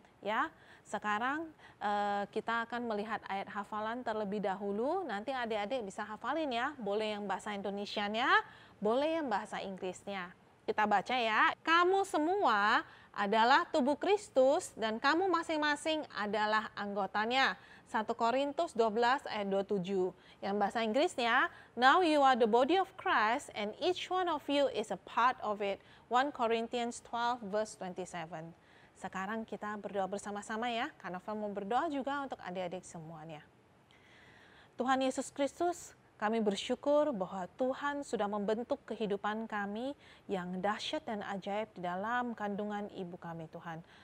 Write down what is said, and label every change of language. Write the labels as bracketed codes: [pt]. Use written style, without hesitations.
[id] Ya, sekarang kita akan melihat ayat hafalan terlebih dahulu. Nanti adik-adik bisa hafalin ya, boleh yang bahasa Indonesianya, boleh yang bahasa Inggrisnya. Kita baca ya, kamu semua adalah tubuh Kristus dan kamu masing-masing adalah anggotanya. 1 Korintus 12 ayat 27. Yang bahasa Inggrisnya, [en] now you are the body of Christ and each one of you is a part of it. 1 Corinthians 12 verse 27. [id] Sekarang kita berdoa bersama-sama ya, karena mau berdoa juga untuk adik-adik semuanya. Tuhan Yesus Kristus, kami bersyukur bahwa Tuhan sudah membentuk kehidupan kami yang dahsyat dan ajaib di dalam kandungan ibu kami Tuhan.